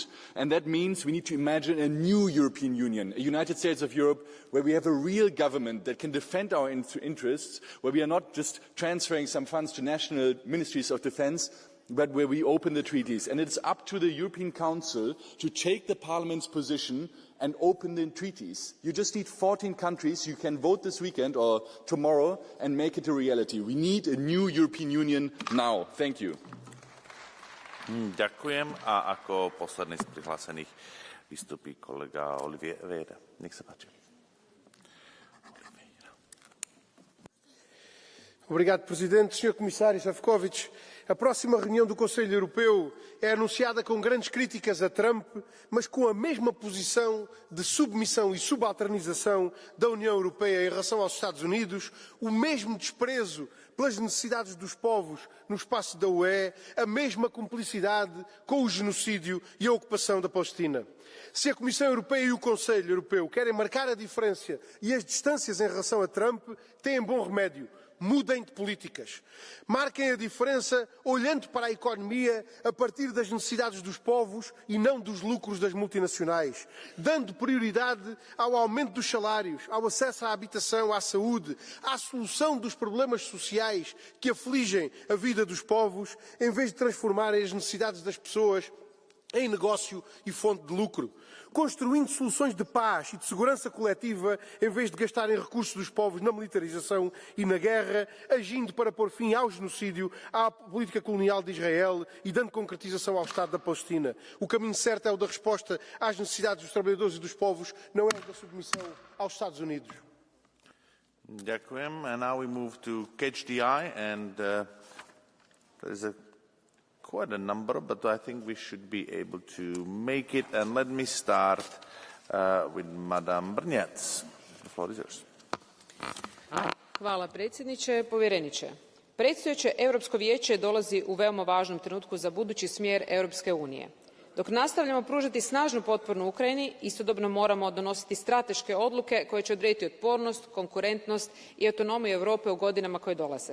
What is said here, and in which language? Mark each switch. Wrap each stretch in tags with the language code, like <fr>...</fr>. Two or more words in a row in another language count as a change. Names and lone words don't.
<en>And that means we need to imagine a new European Union, a United States of Europe, where we have a real government that can defend our interests, where we are not just transferring some funds to national ministries of defense, but where we open the treaties. And it's up to the European Council to take the Parliament's position and open the treaties. You just need 14 countries. You can vote this weekend or tomorrow and make it a reality. We need a new European Union now. Thank you.</en> <sk>Ďakujem a ako posledný z prihlásených vystupí kolega Oliviera. Nech sa páči.</sk> <pt>Obrigado, Presidente. Sr. Comissário Šefčovič, A próxima reunião do Conselho Europeu é anunciada com grandes críticas a Trump, mas com a mesma posição de submissão e subalternização da União Europeia em relação aos Estados Unidos, o mesmo desprezo pelas necessidades dos povos no espaço da UE, a mesma cumplicidade com o genocídio e a ocupação da Palestina. Se a Comissão Europeia e o Conselho Europeu querem marcar a diferença e as distâncias em relação a Trump, têm bom remédio. Mudem de políticas. Marquem a diferença olhando para a economia a partir das necessidades dos povos e não dos lucros das multinacionais. Dando prioridade ao aumento dos salários, ao acesso à habitação, à saúde, à solução dos problemas sociais que afligem a vida dos povos, em vez de transformarem as necessidades das pessoas em negócio e fonte de lucro, construindo soluções de paz e de segurança coletiva, em vez de gastarem recursos dos povos na militarização e na guerra, agindo para pôr fim ao genocídio, à política colonial de Israel e dando concretização ao Estado da Palestina. O caminho certo é o da resposta às necessidades dos trabalhadores e dos povos, não é o da submissão aos Estados Unidos.</pt> <sk>Ďakujem.</sk> <en>And now we move to Catch the Eye, and there's quite a number, but I think we should be able to make it. And let me start with Madame Brnjac. The floor is yours.</en> <hr>Hvala predsjedniče, povjereniče. Predstojeće Europsko vijeće dolazi u veoma važnom trenutku za budući smjer Europske unije. Dok nastavljamo pružati snažnu potporu Ukrajini, istodobno moramo donositi strateške odluke koje će odrediti otpornost, konkurentnost i autonomiju Europe u godinama koje dolaze.</hr>